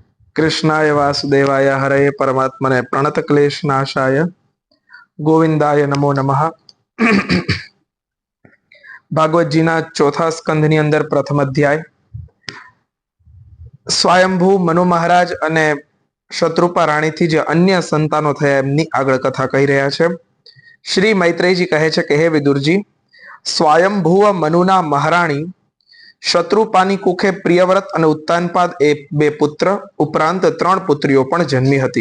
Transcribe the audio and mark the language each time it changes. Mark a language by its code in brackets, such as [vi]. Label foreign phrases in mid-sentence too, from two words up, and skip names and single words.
[sa] कृष्णाय वासुदेवाय हरये परमात्मने प्रणत क्लेश नाशाय गोविंदाय नमो नमः। [gu] ભાગવતજીના ચોથા સ્કંધની અંદર પ્રથમ અધ્યાય સ્વયંભૂ મનુ મહારાજ અને શત્રુપા રાણીથી જે અન્ય સંતાનો થયા એમની આગળ કથા કહી રહ્યા છે। શ્રી મૈત્રેયજી કહે છે કે હે વિદુરજી, સ્વયંભૂવ મનુના મહારાણી શત્રુપાની કુખે પ્રિયવ્રત અને ઉત્તાનપાદ એ બે પુત્ર ઉપરાંત 3 પુત્રીઓ પણ જન્મી હતી।